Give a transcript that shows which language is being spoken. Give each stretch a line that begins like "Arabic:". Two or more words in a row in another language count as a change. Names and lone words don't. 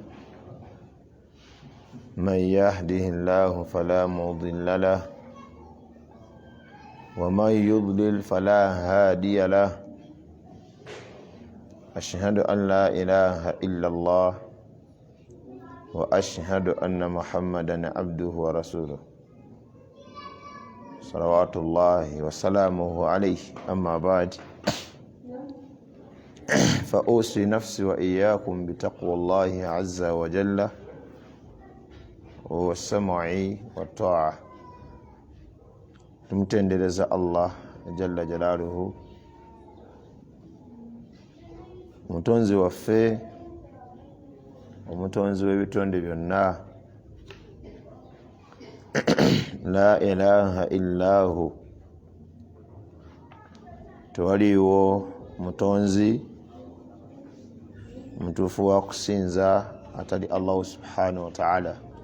Arabic: من يهده الله فلا مضل له ومن يضلل فلا هادي له أشهد أن لا إله إلا الله وأشهد أن محمدا عبده ورسوله صلوات الله وسلامه عليه. أما بعد فأوصي نفسي وإياكم بتقوى الله عز وجل والسمع والطاعة.
Ganda: tumtendeleza Allah
Arabic: جل جلاله
Ganda: mutonzi waffe omutonzi w'ebitonde byonna
Arabic: لا إله إلا هو
Ganda: tewaliwo mutonzi mutuufu wa kusinza atali Allah
Arabic: سبحانه وتعالى.